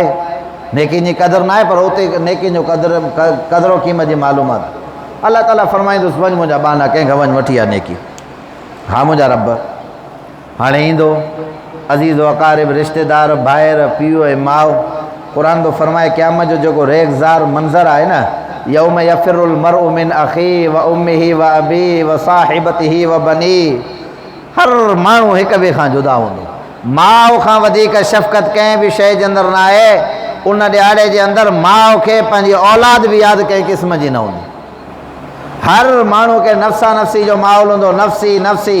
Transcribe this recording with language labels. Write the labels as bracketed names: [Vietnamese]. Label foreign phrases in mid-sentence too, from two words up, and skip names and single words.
[Sindhi] नेकी जी क़दुरु न आहे, पर उते नेकी जो क़दुरु क़ीमत जी मालूमात अल्लाह ताला फरमाईंदुसि वञ मुंहिंजा बाना कंहिंखां वञ वठी आहे नेकी। हा मुंहिंजा रब हाणे ईंदो अज़ीज़ अक़ारिब रिश्तेदार भाइर पीउ ऐं माउ। क़ुरान थो फरमाए क़यामत जो जेको रेगज़ार मंज़र आहे न, [Arabic] يوم يفر المرء من أخيه وأمه وأبيه وصاحبته وبنيه, [Sindhi] हर माण्हू हिक ॿिए खां जुदा हूंदो। माउ खां वधीक शफ़क़त कंहिं बि शइ जे अंदरि न आहे। उन ॾियारे जे अंदरि माउ खे पंहिंजी औलाद बि यादि कंहिं क़िस्म जी न हूंदी। हर माण्हू खे नफ़्सा नफ़्सी जो माहौल हूंदो, नफ़्सी नफ़्सी।